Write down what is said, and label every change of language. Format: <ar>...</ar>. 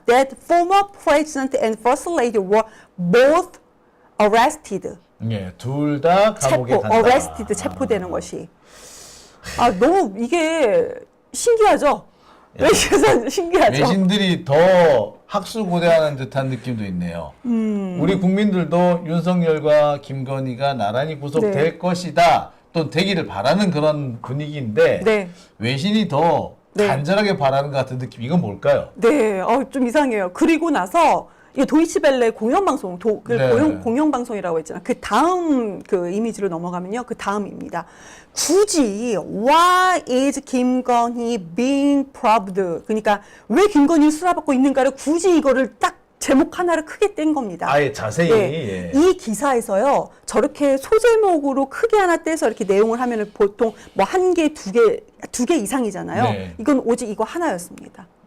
<en>That former president and first lady were both arrested.</en> <ko>예, 둘 다 감옥에 체포, 간다. arrested, 체포되는 것이. 너무 이게 신기하죠? 외신에서 신기하죠? 외신들이 더 학수고대하는 듯한 느낌도 있네요. 우리 국민들도 윤석열과 김건희가 나란히 구속될 네. 것이다. 또 되기를 바라는 그런 분위기인데 네. 외신이 더 네. 간절하게 바라는 것 같은 느낌. 이건 뭘까요? 네, 좀 이상해요. 그리고 나서 이 도이치벨레 공영방송, 네. 공영방송이라고 했잖아요. 그 다음 그 이미지로 넘어가면요. 그 다음입니다. 굳이</ko> <en>Why is 김건희 being probed?</en> <ko>그러니까 왜 김건희를 수사받고 있는가를 굳이 이거를 딱 제목 하나를 크게 뗀 겁니다. 아예 자세히. 네. 예. 이 기사에서요, 저렇게 소제목으로 크게 하나 떼서 이렇게 내용을 하면은 보통 뭐 한 개, 두 개 이상이잖아요. 네. 이건 오직 이거 하나였습니다.</ko>